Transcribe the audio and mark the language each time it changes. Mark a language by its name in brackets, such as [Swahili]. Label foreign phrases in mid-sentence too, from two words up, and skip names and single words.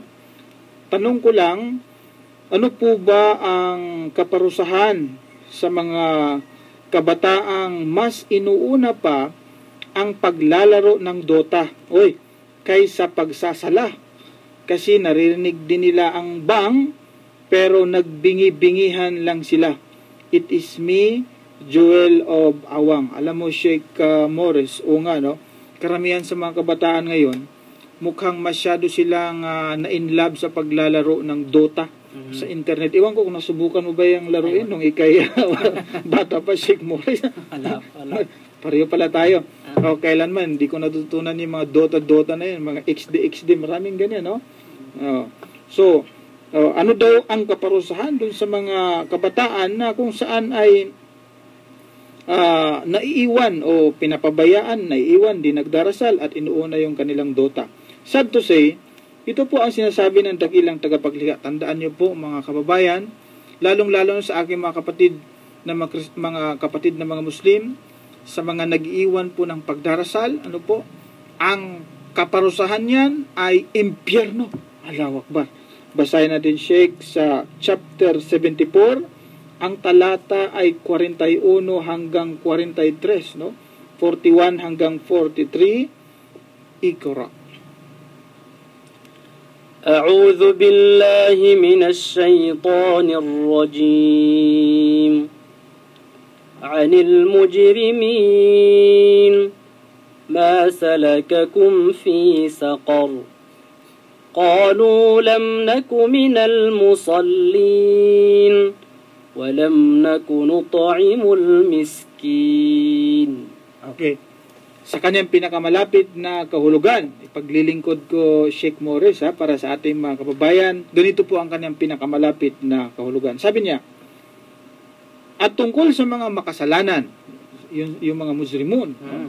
[Filipino] Tanong ko lang, ano po ba ang kaparusahan sa mga kabataang mas inuuna pa ang paglalaro ng Dota kaysa pagsasala? Kasi naririnig din nila ang bang pero nagbingi-bingihan lang sila. [English] It is me, Joel of Awang. [Filipino] Alam mo, Sheikh Morris, o nga, no? Karamihan sa mga kabataan ngayon, mukhang masyado silang na-in-love sa paglalaro ng Dota sa internet. Iwan ko kung nasubukan mo ba yung laruin nung ikay bata pa, Sheikh Morris. Wala. Pareho pala tayo. O, kailanman, hindi ko natutunan yung mga Dota na yun, mga XD, maraming ganyan, no? So, ano daw ang kaparusahan dun sa mga kabataan na kung saan ay naiiwan o pinapabayaan, naiiwan, di nagdarasal at inuuna yung kanilang Dota. [English] Sad to say, [Filipino] ito po ang sinasabi ng dakilang tagapaglikha. Tandaan niyo po, mga kababayan, lalong-lalo sa aking mga kapatid na mga Muslim, sa mga nag-iwan po ng pagdarasal, ano po, ang kaparusahan niyan ay impyerno. [Arabic] الله أكبر. [Filipino] Basahin natin, Sheikh, sa chapter 74. Ang talata ay 41 hanggang 43, no? 41 hanggang 43. Iqra. [Arabic] أعوذ بالله من الشيطان الرجيم عن المجرمين ما سلككم في سقر قالوا لم نك من المصلين ولم نك نطعم المسكين. [Filipino] Okay. sa kanyang pinakamalapit na kahulugan. Ipaglilingkod ko Sheikh Morris para sa ating mga kababayan. Ganito po ang kanyang pinakamalapit na kahulugan. Sabi niya, at tungkol sa mga makasalanan, yung mga Muslimun.